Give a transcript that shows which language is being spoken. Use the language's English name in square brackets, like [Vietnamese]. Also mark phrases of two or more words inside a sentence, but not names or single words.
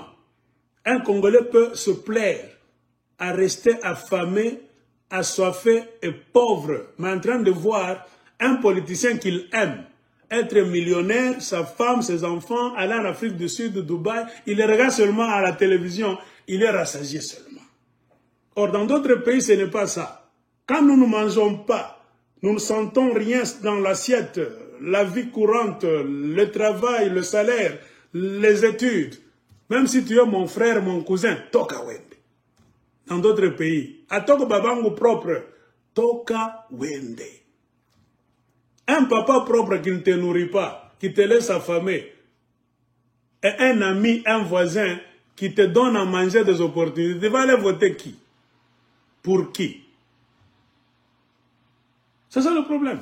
[French] Un Congolais peut se plaire à rester affamé, assoiffé et pauvre, mais en train de voir un politicien qu'il aime être millionnaire, sa femme, ses enfants, aller en Afrique du Sud, Dubaï, il les regarde seulement à la télévision, il est rassasié seulement. Or, dans d'autres pays, ce n'est pas ça. Quand nous ne mangeons pas, nous ne sentons rien dans l'assiette, la vie courante, le travail, le salaire, les études. Même si tu es mon frère, mon cousin, [Swahili] toka wende. [French] Dans d'autres pays, à [Swahili] toko babangu [French] propre, [Swahili] toka wende. [French] Un papa propre qui ne te nourrit pas, qui te laisse affamer, et un ami, un voisin qui te donne à manger des opportunités, tu vas aller voter qui? Pour qui? C'est ça le problème.